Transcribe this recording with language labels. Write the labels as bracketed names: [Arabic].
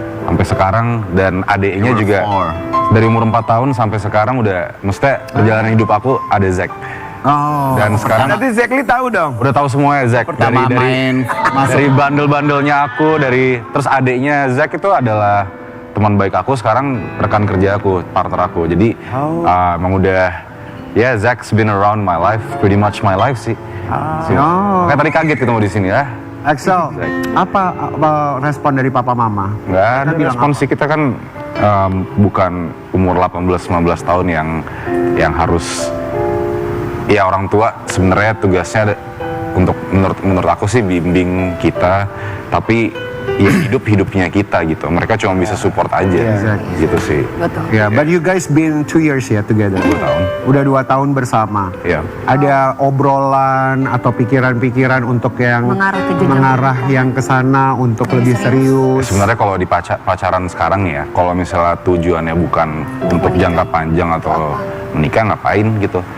[Indonesian] sampai sekarang, dan adiknya juga dari umur 4 tahun sampai sekarang udah, mestinya perjalanan hidup aku ada Zack. Oh. Dan sekarang Nanti Zekli tahu dong. udah tahu semuanya Zack, Pertama main dari bandel-bandelnya aku, terus adiknya Zack itu adalah teman baik aku, sekarang rekan kerja aku, partner aku. Jadi emang udah, ya [English] Zack's been around my life, pretty much my life sih. Oh. [Indonesian] Kayak tadi kaget ketemu di sini ya. Axel, apa respon dari papa mama? Nggak ada bilang respon sih, kita kan bukan umur 18-19 tahun yang harus, ya orang tua sebenarnya tugasnya ada untuk menurut aku sih bimbing kita, tapi ya hidupnya kita gitu. Mereka cuma bisa support aja, [English] Exactly. [Indonesian] gitu sih. Betul. [English] Yeah, but you guys been 2 years ya together. [Indonesian] 2 tahun. Udah 2 tahun bersama. Iya. Ada obrolan atau pikiran-pikiran untuk yang Mengarah ke jenjang mengarah yang ke sana untuk lebih serius. Sebenarnya kalau di pacaran sekarang nih ya, kalau misalnya tujuannya bukan untuk jangka panjang atau menikah, ngapain gitu?